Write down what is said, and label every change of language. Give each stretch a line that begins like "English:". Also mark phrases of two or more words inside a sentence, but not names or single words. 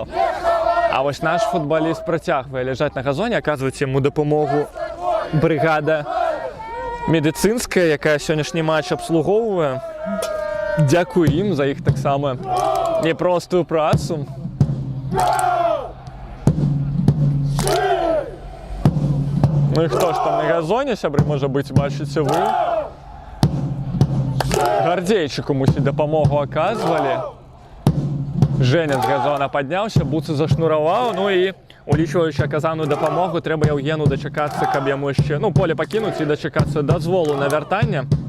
Belarusian: А вось наш футбаліст працягвае ляжаць на газоне, аказваць яму дапамогу брыгада медыцынская, якая сённяшні матч абслугоўвае. Дзякуй ім за іх таксама непростую працу.
Ukrainian: Ну і хто ж там на газоні, сябры, може бути, бачите ви.
Belarusian: Гардзейчыку мусіць дапамогу аказвалі. Женя з газона падняўся, буцы зашнураваў, ну і улічваючы аказаную дапамогу, трэба Евгену дачакацца, каб яму яшчэ, ну, поле пакінуць і дачакацца дазволу на вяртанне.